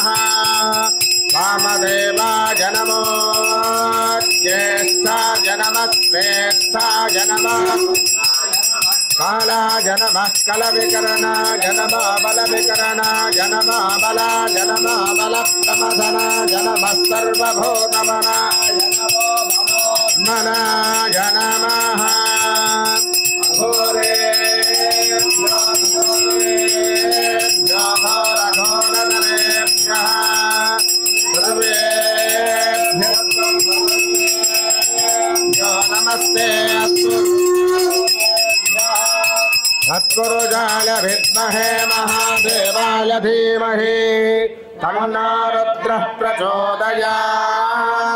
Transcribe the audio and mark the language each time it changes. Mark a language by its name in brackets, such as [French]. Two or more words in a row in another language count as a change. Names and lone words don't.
[Sanskrit] వామదేవాయ నమో జ్యేష్ఠాయ నమః శ్రేష్ఠాయ నమః. కాళాయ నమః కలవికరణాయ నమః బలవికరణాయ నమః బలాయ నమః బలప్రమథనాయ నమః సర్వభూతమనాయ నమో మనాయ నమః. नमस्ते तत्पुरुषाय विद्महे महादेवाय धीमहि तन्नो रुद्रः प्रचोदयात्.